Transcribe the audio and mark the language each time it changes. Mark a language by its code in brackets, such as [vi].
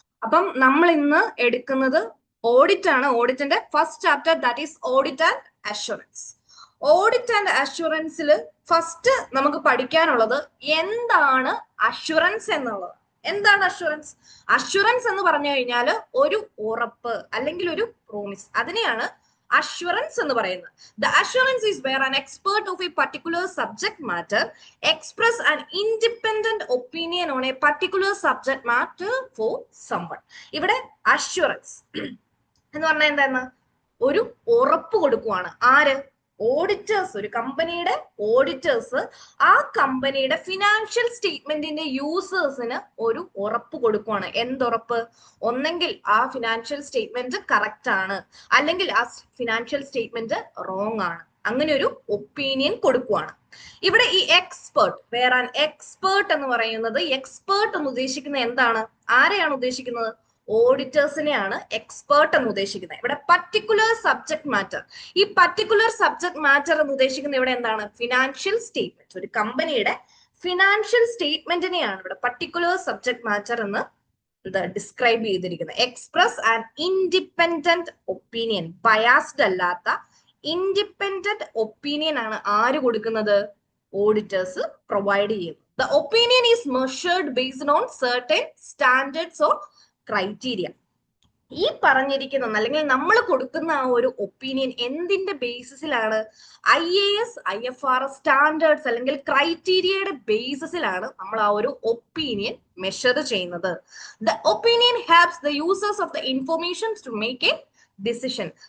[ml] അപ്പം നമ്മൾ ഇന്ന് എടുക്കുന്നത് ഓഡിറ്റ് ആണ്. ഓഡിറ്റിന്റെ first chapter, that is audit and assurance. Audit and അഷുറൻസിൽ first നമുക്ക് പഠിക്കാനുള്ളത് എന്താണ് അഷുറൻസ് എന്നുള്ളത്. എന്താണ് അഷുറൻസ്? അഷുറൻസ് എന്ന് പറഞ്ഞു കഴിഞ്ഞാൽ ഒരു ഉറപ്പ് അല്ലെങ്കിൽ ഒരു പ്രോമിസ്, അതിനെയാണ് assurance എന്ന് പറയുന്നത്. [en] The assurance is where an expert of a particular subject matter express an independent opinion on a particular subject matter for someone. [ml] ഇവിടെ assurance എന്ന് പറഞ്ഞാൽ എന്താണ്? ഒരു ഉറപ്പ് കൊടുക്കുവാണ്. ആര്? ഓഡിറ്റേഴ്സ്. ഒരു കമ്പനിയുടെ ഓഡിറ്റേഴ്സ് ആ കമ്പനിയുടെ ഫിനാൻഷ്യൽ സ്റ്റേറ്റ്മെന്റിന്റെ യൂസേഴ്സിന് ഒരു ഉറപ്പ് കൊടുക്കുവാണ്. എന്തുറപ്പ്? ഒന്നെങ്കിൽ ആ ഫിനാൻഷ്യൽ സ്റ്റേറ്റ്മെന്റ് കറക്റ്റ് ആണ്, അല്ലെങ്കിൽ ആ ഫിനാൻഷ്യൽ സ്റ്റേറ്റ്മെന്റ് റോങ് ആണ്. അങ്ങനെ ഒരു ഒപ്പീനിയൻ കൊടുക്കുവാണ്. ഇവിടെ ഈ എക്സ്പേർട്ട്, വേറെ ആൻ എക്സ്പേർട്ട് എന്ന് പറയുന്നത്, എക്സ്പേർട്ട് എന്ന് ഉദ്ദേശിക്കുന്നത് എന്താണ്? ആരെയാണ് ഉദ്ദേശിക്കുന്നത്? ഓഡിറ്റേഴ്സിനെയാണ് എക്സ്പേർട്ട് എന്ന് ഉദ്ദേശിക്കുന്നത്. ഇവിടെ പർട്ടിക്കുലർ സബ്ജക്ട് മാറ്റർ, ഈ പർട്ടിക്കുലർ സബ്ജക്ട് മാറ്റർ എന്ന് ഉദ്ദേശിക്കുന്നത് ഇവിടെ എന്താണ്? Financial statement. ഒരു കമ്പനിയുടെ ഫിനാൻഷ്യൽ സ്റ്റേറ്റ്മെന്റിനെയാണ് ഇവിടെ പർട്ടിക്കുലർ സബ്ജക്ട് മാറ്റർ എന്ന് ഡിസ്ക്രൈബ് ചെയ്തിരിക്കുന്നത്. Express and independent opinion, biased അല്ലാത്ത ഇൻഡിപെൻഡന്റ് ഒപ്പീനിയൻ ആണ് ആര് കൊടുക്കുന്നത്? ഓഡിറ്റേഴ്സ് പ്രൊവൈഡ് ചെയ്യുന്നു. [en] The opinion is measured based on certain standards or criteria. [ml] ഈ പറഞ്ഞിരിക്കുന്ന അല്ലെങ്കിൽ നമ്മൾ കൊടുക്കുന്ന ആ ഒരു ഒപ്പീനിയൻ എന്തിന്റെ ബേസിസിലാണ്? IAS IFRS സ്റ്റാൻഡേർഡ്സ് അല്ലെങ്കിൽ ക്രൈറ്റീരിയയുടെ ബേസിസിലാണ് നമ്മൾ ആ ഒരു ഒപ്പീനിയൻ മെഷർ ചെയ്യുന്നത്. [en] The opinion helps the users of the information to make a decision.